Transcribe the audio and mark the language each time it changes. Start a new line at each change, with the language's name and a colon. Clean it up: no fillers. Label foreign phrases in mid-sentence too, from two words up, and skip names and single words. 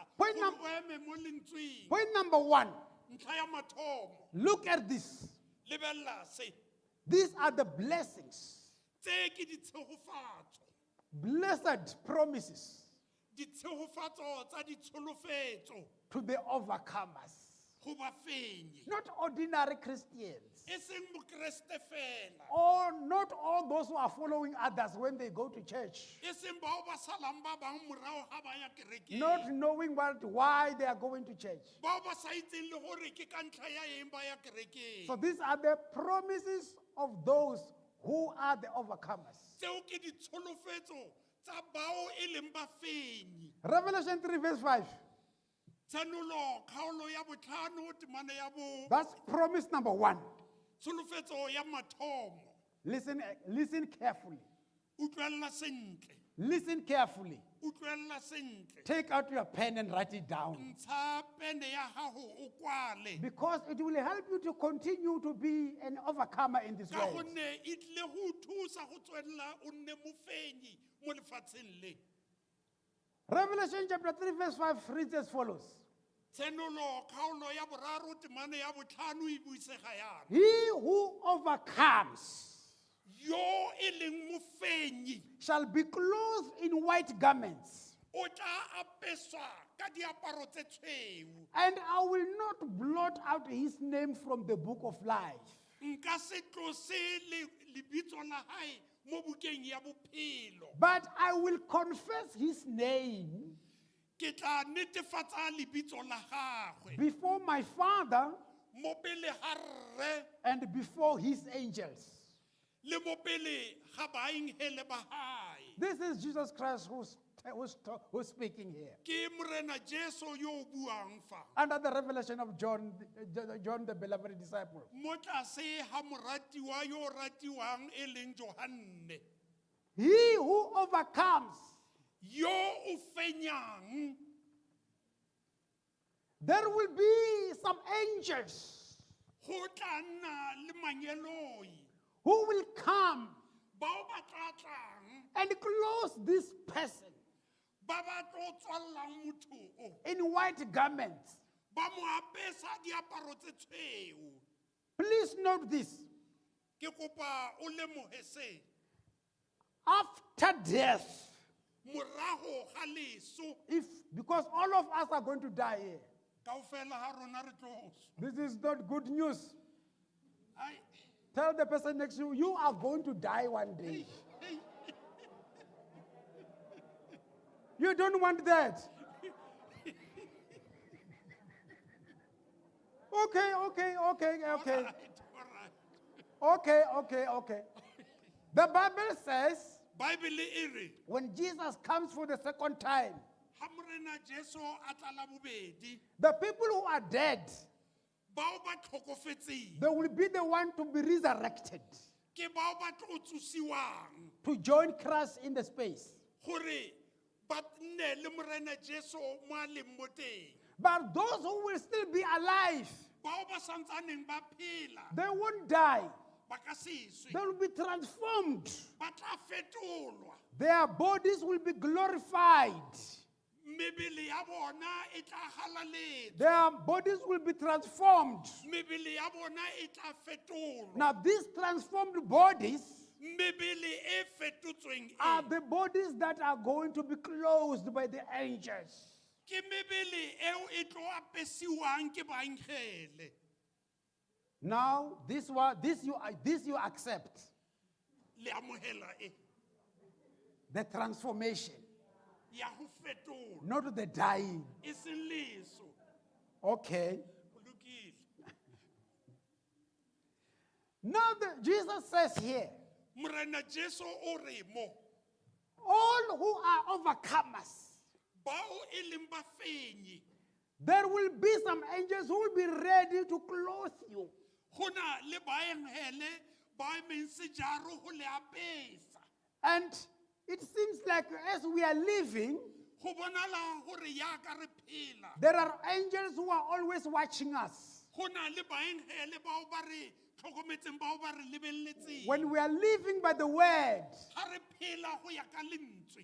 Tswana: Point gore num- o eme mo lentsweng.
English: Point number one,
Tswana: Ntlha ya mathomo,
English: look at this.
Tswana: lebella se.
English: These are the blessings,
Tswana: Tse ke ditshegofatso.
English: blessed promises
Tswana: Ditshegofatso tsa ditsholofetso
English: to the overcomers.
Tswana: go ba fenyi.
English: Not ordinary Christians,
Tswana: E seng mokreste fela.
English: or not all those who are following others when they go to church,
Tswana: E seng bao ba salang ba bang morago ga ba ya kerekeng.
English: not knowing why they are going to church.
Tswana: Bao ba sa itseng le gore ke ka ntlha ya eng ba ya kerekeng.
English: So these are the promises of those who are the overcomers.
Tswana: Tseo ke ditsholofetso tsa bao e leng ba fenyi.
English: Revelation 3 verse 5.
Tswana: Tsanolo kgaolo ya botlhano temana ya bo
English: That's promise number one.
Tswana: tsholofetso ya mathomo.
English: Listen carefully.
Tswana: Utlwella sentle.
English: Listen carefully.
Tswana: Utlwella sentle.
English: Take out your pen and write it down.
Tswana: Ntsha pene ya gago o kwale.
English: Because it will help you to continue to be an overcomer in this
Tswana: Ka
English: world.
Tswana: gonne e tlile go thusa go tswelela o nne mofenyi mo lefatsheng le.
English: Revelation chapter 3 verse 5 reads as follows.
Tswana: Tsenolo kgaolo ya boraro temane ya botlhano e buisega yana.
English: He who overcomes
Tswana: Yo e leng mofenyi
English: shall be clothed in white garments,
Tswana: o tla apeswa ka diaparo tse tshweu.
English: and I will not blot out his name from the book of life,
Tswana: Nka se tlose lebitso la hae mo bukeng ya bophelo.
English: but I will confess his name
Tswana: Ke tla netefatsa lebitso la gagwe
English: before my Father
Tswana: mo pele ga Rre
English: and before his angels.
Tswana: le mo pele ga baengele ba hae.
English: This is Jesus Christ who's speaking here.
Tswana: Ke morena Jesu yo o buang fa.
English: Under the revelation of John, John the beloved disciple.
Tswana: Mo tlase ga moratiwa yo o ratiwang e leng Johanne.
English: He who overcomes
Tswana: yo o fenyang
English: there will be some angels
Tswana: go tla nna le manyeloi
English: who will come
Tswana: bao ba tla tlang
English: and close this person
Tswana: ba ba tlo tswallang motho o
English: in white garments.
Tswana: ba mo apesa diaparo tse tshweu.
English: Please note this.
Tswana: Ke kopa o lemohe se
English: After death,
Tswana: morago ga leso
English: because all of us are going to die here.
Tswana: kaofela ha rona re tlo swa.
English: This is not good news.
Tswana: Ai,
English: Tell the person next to you, you are going to die one day. hey, You don't want that. Okay. Okay. The Bible says
Tswana: Bible e re
English: when Jesus comes for the second time,
Tswana: ha morena Jesu a tla la bobedi
English: the people who are dead,
Tswana: bao ba tlhokofetseng
English: they will be the one to be resurrected
Tswana: ke bao ba tlo tsusiwang
English: to join Christ in the space.
Tswana: gore ba nne le morena Jesu mo a leng mo teng.
English: But those who will still be alive,
Tswana: Bao ba santsaneng ba phela
English: they won't die.
Tswana: ba ka se swe
English: They will be transformed.
Tswana: ba tla fetolwa
English: Their bodies will be glorified.
Tswana: mebele ya bona e tla halaletsa
English: Their bodies will be transformed.
Tswana: mebele ya bona e tla fetolwa
English: Now, these transformed bodies
Tswana: mebele e fetotsweng
English: are the bodies that are going to be closed by the angels.
Tswana: ke mebele eo e tlo apesiwang ke bankgele.
English: Now, this you accept,
Tswana: Le amohela e
English: the transformation,
Tswana: ya go fetola
English: not the dying.
Tswana: e seng leso.
English: Okay.
Tswana: Go lokile.
English: Now, Jesus says here,
Tswana: Morena Jesu o re mo
English: all who are overcomers,
Tswana: bao e leng bafenyi
English: there will be some angels who will be ready to clothe you.
Tswana: go na le baenghele ba emeng sejaro go le apesa.
English: And it seems like as we are living,
Tswana: Go bonala gore yaka re phela
English: there are angels who are always watching us.
Tswana: go na le baenghele bao ba re tlhokometseng bao ba re lebelletseng.
English: When we are living by the word,
Tswana: Ha re phela go ya ka lentswe